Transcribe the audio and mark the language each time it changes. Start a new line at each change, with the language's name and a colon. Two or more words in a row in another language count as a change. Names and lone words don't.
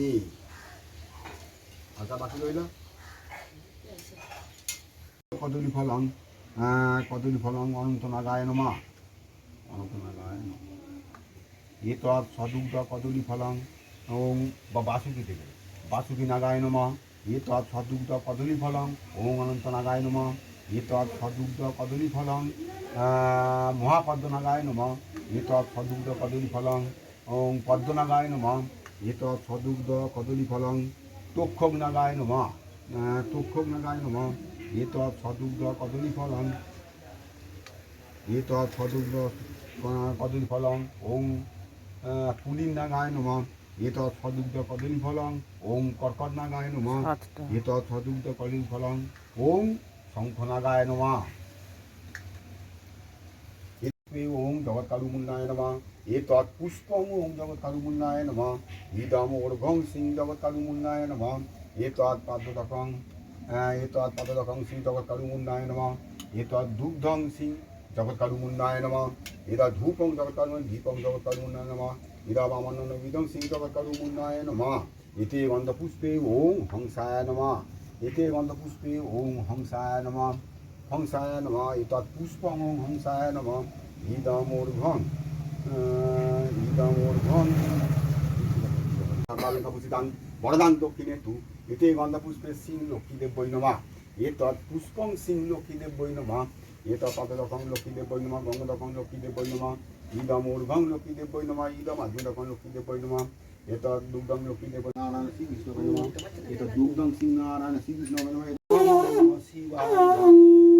Bangla: আচ্ছা বাকি রইল
Sanskrit: কদলী ফলং অনন্তনাগায় নমঃ অনন্তনাগায় নমঃ এতৎ সদুগ্ধ কদলী ফলং ওং বা বাসুকি থেকে বাসুকি নাগায় নমঃ এতৎ সদুগ্ধ কদলী ফলং ওং অনন্তনাগায় নমঃ এতৎ সদুগ্ধ কদলী ফলং মহাপদ্মনাগায় নমঃ এতৎ সদুগ্ধ কদলী ফলং ওং পদ্মনাগায় নমঃ এতৎ সদুগ্ধ কদলী ফলং তক্ষকনাগায় নমঃ তক্ষকনাগায় নমঃ এতৎ সদুগ্ধ কদলী ফলং এতৎ সদুগ্ধ কদলী ফলং ওং পুলিনাগায় নমঃ এতৎ সদুগ্ধ কদলী ফলং ওং কর্কটনাগায় নমঃ এতৎ সদুগ্ধ কদলী ফলং ওং শঙ্খনাগায় নমঃ ওং জগৎকারুমুন্নায় নমঃ এতৎ পুষ্পং ওং জগৎকারুমুন্নায় নমঃ ইদম ওর্ঘং সিং জগৎকারুমুন্নায় নমঃ এতৎ পাদদকং শ্রী জগৎকারুমুন্নায় নমঃ এতৎ দুগ্ধং সিং জগৎকারুমুন্নায় নমঃ এদা ধূপং জগৎকারুমুন দীপং জগৎকারুমুন্নায় নমঃ এদা বামন্নবিদং সিং জগৎকারুমুন্নায় নমঃ এতে গন্ধপুষ্পে ওং হংসায় নমঃ এতে গন্ধপুষ্পে ওং হংসায় নমঃ এতৎ পুষ্পং ওং হংসায় নমঃ ইদমোর্ঘং বরদান দক্ষিণে তু এতে গন্ধপুষ্পে সিং লক্ষ্মীদেব্যৈ নমঃ এতৎ পুষ্পং সিং লক্ষ্মীদেব্যৈ নমঃ এতৎ পদদকং লক্ষ্মীদেব্যৈ নমঃ গঙ্গদকং লক্ষ্মীদেব্যৈ নমঃ ইদমোর্ঘং লক্ষ্মীদেব্যৈ নমঃ ইদম আগ্নেদকং লক্ষ্মীদেব্যৈ নমঃ এতৎ দুগ্ধং লক্ষ্মীদেব্যৈ নারায়ণ শ্রীকৃষ্ণ নমঃ এতৎ দুগ্ধং সিং নারায়ণ শ্রীকৃষ্ণ নমঃ শিবায়